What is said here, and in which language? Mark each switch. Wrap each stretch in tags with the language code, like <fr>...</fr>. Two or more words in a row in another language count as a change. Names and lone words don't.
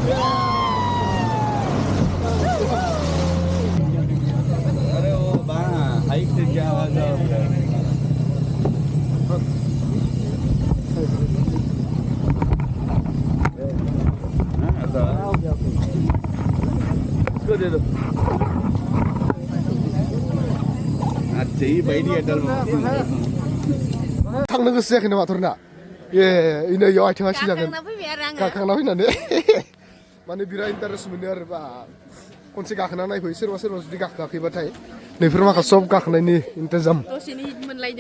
<hi>अरे वो बाहर हाइक से क्या आवाज आ रहा है इसको दे दो अच्छा ही बैठी है डल</hi> <brx>थांनो गोसो जायाखै नामा थरना ए इनो याव आथिं आसि जागोन गाखांना फैनानै माने बिराद इन्टारेस्ट मोनो आरो बा खनसे गाखोना नायफै सोरबा जुदि गाखोआखैबाथाय नैफोर माखासे सब गाखोनायनि इन्तजाम दसेनि हिट मोनलायदो</brx>